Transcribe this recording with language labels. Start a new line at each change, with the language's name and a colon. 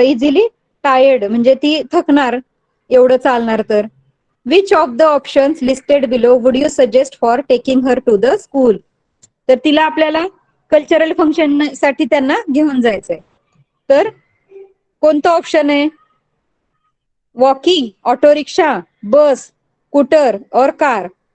English: easily tired,
Marathi: म्हणजे ती थकणार एवढं चालणार तर.
English: Which of the options listed below would you suggest for taking her to the school?
Marathi: तर तिला आपल्याला कल्चरल फंक्शन साठी त्यांना घेऊन जायचंय, तर कोणतं ऑप्शन आहे?
English: Walking, auto rickshaw, bus, scooter और car?